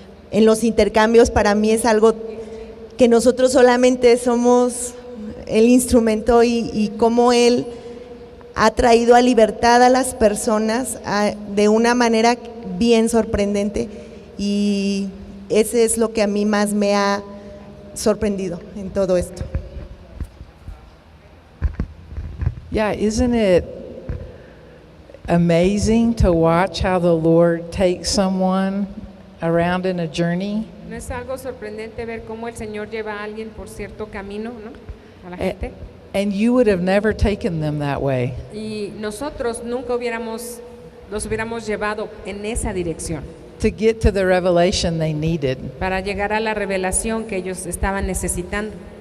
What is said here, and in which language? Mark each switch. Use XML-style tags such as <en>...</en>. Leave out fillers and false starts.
<es>En los intercambios para mí es algo que nosotros solamente somos el instrumento y cómo Él ha traído a libertad a las personas de una manera bien sorprendente, y ese es lo que a mí más me ha sorprendido en todo esto.</es> <en>Yeah, isn't it amazing to watch how the Lord takes someone around in a journey?</en> <es>¿No es algo sorprendente ver cómo el Señor lleva a alguien por cierto camino, ¿no? A la gente.</es> <en>And you would have never taken them that way.</en> <es>Y nosotros nunca los hubiéramos llevado en esa dirección</es> <en>To get to the revelation they needed.</en> <es>para llegar a la revelación que ellos estaban necesitando.</es>